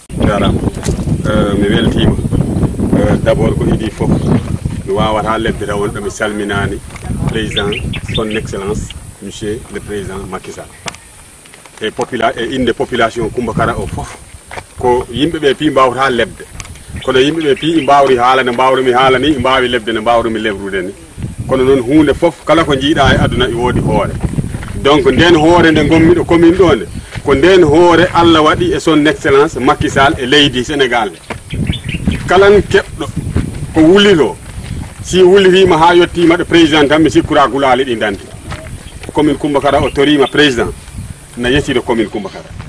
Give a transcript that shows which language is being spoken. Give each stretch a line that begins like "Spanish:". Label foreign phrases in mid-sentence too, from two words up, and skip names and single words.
Fula: jarama mi weltima d'abord ko idi fof mi wawata lebde taw wonɗo mi salminani
French: président son excellence monsieur le président Macky Sall
Fula: e inde population Kumbakara o fof ko yimɓeɓe pi mbawata lebde kono yimɓeɓe pi mbawri haala ne mbawrumi haala ni mbawi lebde ne mbawrumi lebrude ni kono noon hunde fof kala ko jiiɗa e aduna e woodi hoore donc nden hoore nde gommiɗo commune ɗo nde ko nden hoore Allah waɗi e
French: son excellence Macky Sall
Fula: e leydi Sénégal kalan keɓɗo ko wuliro si wulitima ha yettima ɗo président tan mi sikkura gulali ɗi dandi commune Kumbakara o torima président na yettiɗo commune Kumbakara